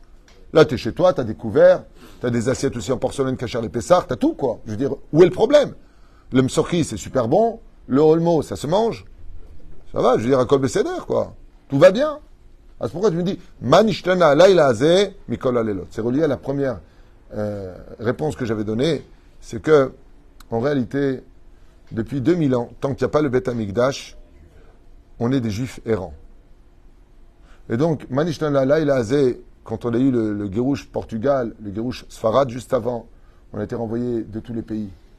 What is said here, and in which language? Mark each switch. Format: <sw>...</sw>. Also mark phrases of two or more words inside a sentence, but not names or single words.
<fr>Là, tu es chez toi, tu as des couverts, tu as des assiettes aussi en porcelaine cachère les Pessah, tu as tout, quoi. Je veux dire, où est le problème? Le msorki, c'est super bon. Le holmo, ça se mange. Ça va, je veux dire, à</fr> <he>כל בסדר,</he> <fr>quoi. Tout va bien. Ah, c'est pourquoi tu me dis</fr> <he>מה נשתנה הלילה הזה מכל הלילות.</he> <fr>C'est relié à la première réponse que j'avais donnée. C'est que, en réalité, depuis 2000 ans, tant qu'il n'y a pas le</fr> <he>בית המקדש,</he> <fr>on est des juifs errants. Et donc,</fr> <he>מה נשתנה הלילה הזה,</he> <fr>quand on a eu le Guérouche Portugal, le</fr> <he>גירוש ספרד</he> <fr>juste avant, on a été renvoyés de tous les pays.</fr>